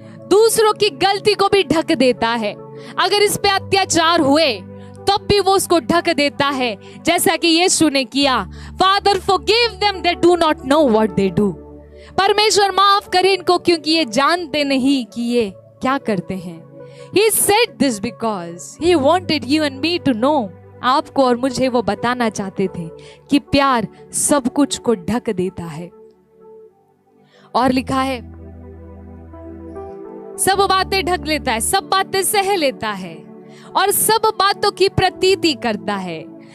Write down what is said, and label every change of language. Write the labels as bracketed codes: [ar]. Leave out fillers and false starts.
[hi] दूसरों की गलती को भी ढक देता है। अगर इस पे अत्याचार हुए तब भी वो उसको ढक देता है, जैसा कि यीशु ने किया। [en] father forgive them, they do [hi] not know what दे do. परमेश्वर माफ करे इनको, क्योंकि ये जानते नहीं कि ये क्या करते हैं। [en] He said this because he wanted you and me to know। [hi] आपको और मुझे वो बताना चाहते थे कि प्यार सब कुछ को ढक देता है। और लिखा है सब बातें ढक लेता है, सब बातें सह लेता है और सब बातों की प्रतीति करता है।